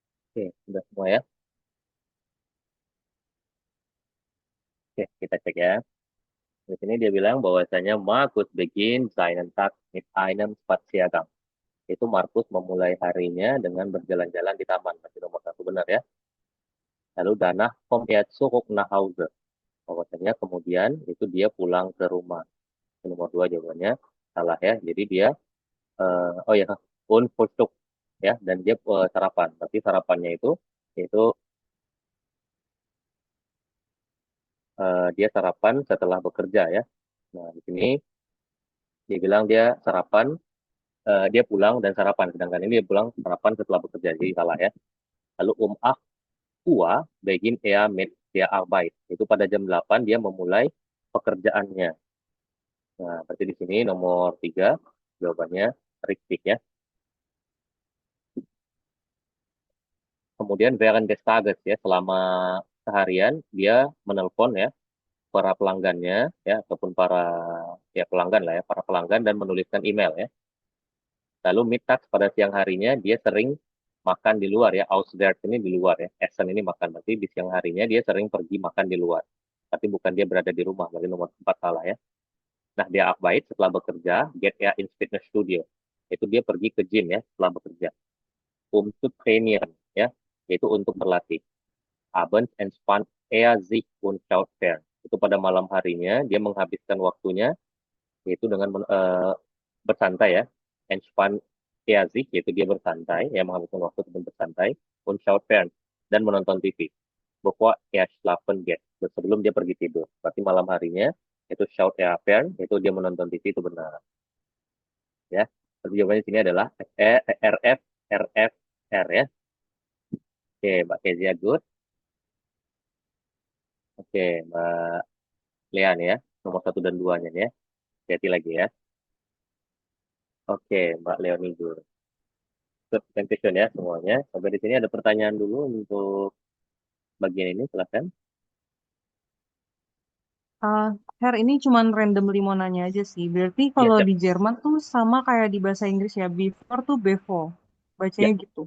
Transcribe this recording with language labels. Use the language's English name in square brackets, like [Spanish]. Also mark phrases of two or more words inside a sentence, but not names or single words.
[Indonesian] Oke, sudah semua ya. Oke, kita cek ya. Di sini dia bilang bahwasanya [German] Markus begin seinen Tag mit einem Spaziergang. [Indonesian] Itu Markus memulai harinya dengan berjalan-jalan di taman. Masih nomor satu benar ya. [German] Lalu danach kommt er zurück nach Hause. [Indonesian] Bahwasanya kemudian itu dia pulang ke rumah. Nomor dua jawabannya salah ya. Jadi dia oh ya, [German] und Frühstück [Indonesian] ya, dan dia sarapan. Tapi sarapannya itu dia sarapan setelah bekerja ya. Nah, di sini dia bilang dia sarapan, dia pulang dan sarapan. Sedangkan ini dia pulang sarapan setelah bekerja. Jadi salah ya. [German] Lalu 8 Uhr begin er mit der Arbeit. [Indonesian] Itu pada jam 8 dia memulai pekerjaannya. Nah, berarti di sini nomor 3 jawabannya richtig ya. Kemudian [German] während des Tages [Indonesian] ya, selama seharian dia menelpon ya para pelanggannya ya, ataupun para ya pelanggan lah ya, para pelanggan, dan menuliskan email ya. Lalu mittags pada siang harinya dia sering makan di luar ya. Auswärts ini di luar ya. Essen ini makan, berarti di siang harinya dia sering pergi makan di luar. Tapi bukan dia berada di rumah, berarti nomor 4 salah ya. Nah, dia Arbeit setelah bekerja, [German] get er ins Fitnessstudio. [Indonesian] Itu dia pergi ke gym ya setelah bekerja. [German] Zu trainieren [Indonesian] ya, yaitu untuk berlatih. [German] Abends entspannt er sich und schaut fern. [Indonesian] Itu pada malam harinya dia menghabiskan waktunya yaitu dengan bersantai ya. [German] Entspannt er sich, [Indonesian] yaitu dia bersantai, ya menghabiskan waktu untuk bersantai. [German] Und schaut fern, [Indonesian] dan menonton TV. [German] Bevor er schlafen geht, [Indonesian] sebelum dia pergi tidur. Berarti malam harinya itu [German] schaut er fern, [Indonesian] yaitu dia menonton TV, itu benar ya. Tapi jawabannya di sini adalah RF RF R ya. Oke, Mbak Kezia good. Oke, Mbak Lean ya, nomor satu dan duanya ya. Hati lagi ya. Oke, Mbak Leoni good. [English] Good question [Indonesian] ya semuanya. Sampai di sini ada pertanyaan dulu untuk bagian ini, silakan. Uh, Her, ini cuman randomly mau nanya aja sih. Berarti Ya, kalau siap. di Jerman tuh sama kayak di bahasa Inggris ya, before tuh before. Ya. Bacanya gitu.